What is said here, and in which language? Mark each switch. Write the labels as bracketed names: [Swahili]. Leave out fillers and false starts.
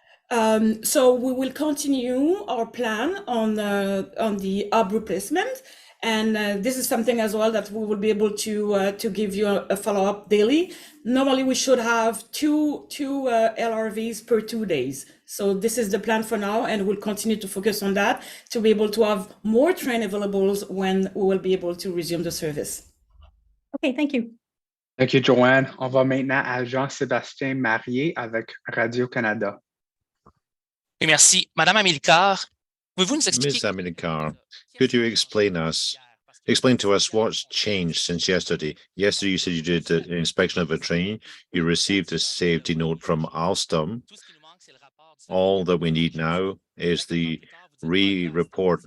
[English] So we will continue our plan on the hub replacement, and this is something as well that we will be able to give you a follow-up daily. Normally, we should have two LRVs per 2 days. So this is the plan for now, and we'll continue to focus on that to be able to have more train availables when we will be able to resume the service. Okay, thank you. Thank you, Joanne. [French] On va maintenant à Jean-Sébastien Marié avec Radio-Canada. Oui, merci. Madame Amilcar, pouvez-vous nous expliquer? [English] Ms. Amilcar, could you explain to us what's changed since yesterday? Yesterday, you said you did an inspection of a train. You received a safety note from Alstom. All that we need now is the report.